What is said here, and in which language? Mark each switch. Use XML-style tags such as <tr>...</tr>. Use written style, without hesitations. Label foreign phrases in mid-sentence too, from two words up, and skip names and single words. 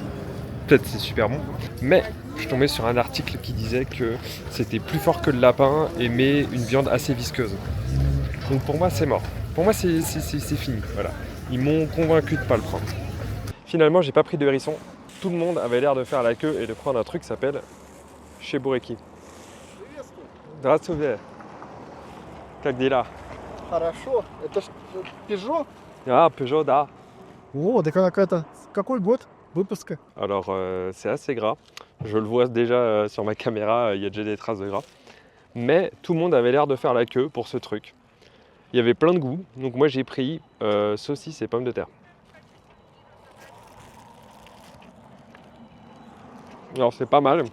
<fr>Peut-être c'est super bon. Mais je suis tombé sur un article qui disait que c'était plus fort que le lapin et mais une viande assez visqueuse. Donc pour moi, c'est mort. Pour moi, c'est fini. Voilà. Ils m'ont convaincu de ne pas le prendre. Finalement, j'ai pas pris de hérisson. Tout le monde avait l'air de faire la queue et de prendre un truc qui s'appelle cheboureki.</fr> <ru>Здравствуйте. Как дела? Хорошо. Это ж Peugeot? Ah, Peugeot, da. О, так она какая-то... Какой год выпуска?</ru> <fr>Alors, c'est assez gras. Je le vois déjà sur ma caméra, il y a déjà des traces de gras. Mais tout le monde avait l'air de faire la queue pour ce truc. Il y avait plein de goûts. Donc moi, j'ai pris saucisse et pommes de terre. Alors c'est pas mal.</fr>